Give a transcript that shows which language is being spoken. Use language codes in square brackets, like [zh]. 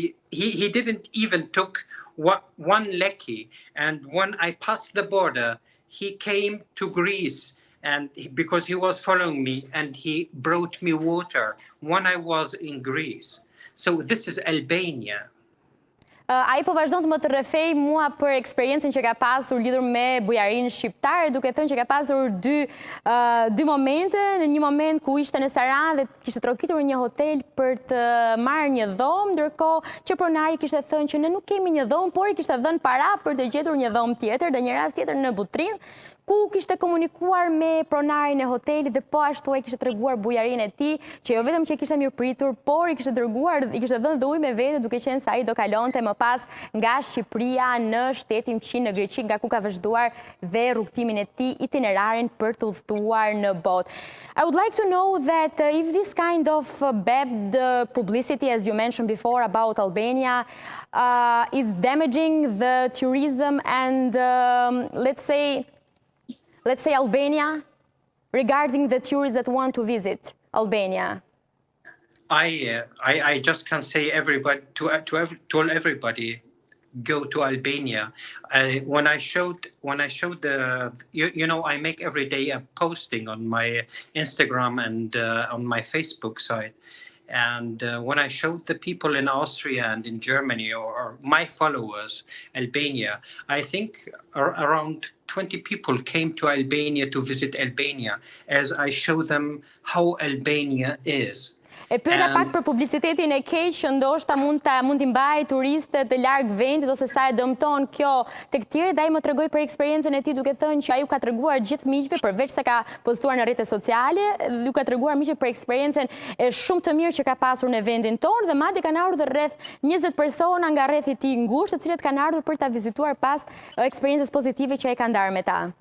[en] He didn't even took one leki. And when I passed the border, he came to Greece, and because he was following me, and he brought me water when I was in Greece. So this is Albania. [sq] Ai po vazhdon të më të rrefej mua për eksperiencën që ka pasur lidhur me bujarinë shqiptare, duke thënë që ka pasur dy momente, në një moment ku ishte në Saran dhe kishte trokitur një hotel për të marrë një dhomë, ndërkohë që pronari kishte thënë që ne nuk kemi një dhomë, por i kishte dhënë para për të gjetur një dhomë tjetër, dhe një rast tjetër në Butrinë, ku kishte komunikuar me pronarin e hotelit dhe po ashtu ai kishte treguar bujarinë e tij, që jo vetëm që kishte mirëpritur, por i kishte dhënë dhe ujë me vete, duke qenë se ai do kalonte më pas nga Shqipëria në shtetin fqin në Greqi, nga ku ka vazhduar dhe rrugtimin e tij, itinerarin për të udhëtuar në botë. [en] I would like to know that if this kind of bad publicity, as you mentioned before about Albania, is damaging the tourism and let's say Albania, regarding the tourists that want to visit Albania? I just can say everybody told everybody go to Albania. When I showed the I make every day a posting on my Instagram and on my Facebook site. And when I showed the people in Austria and in Germany, or my followers, Albania, I think around 20 people came to Albania to visit Albania, as I show them how Albania is. [sq] E pyeta pak për publicitetin e keq që ndoshta mund t'i mbajë turistët e larg vendit, ose sa e dëmton kjo tek tjerë, dhe ai më tregoi për eksperiencën e tij, duke thënë që ai u ka treguar gjithë miqve, përveç se ka postuar në rrjetet sociale, u ka treguar miqve për eksperiencën e shumë të mirë që ka pasur në vendin tonë, dhe madje kanë ardhur rreth 20 persona nga rrethi i tij ngushtë, të cilët kanë ardhur për ta vizituar pas eksperiencës pozitive që ai ka ndarë me ta.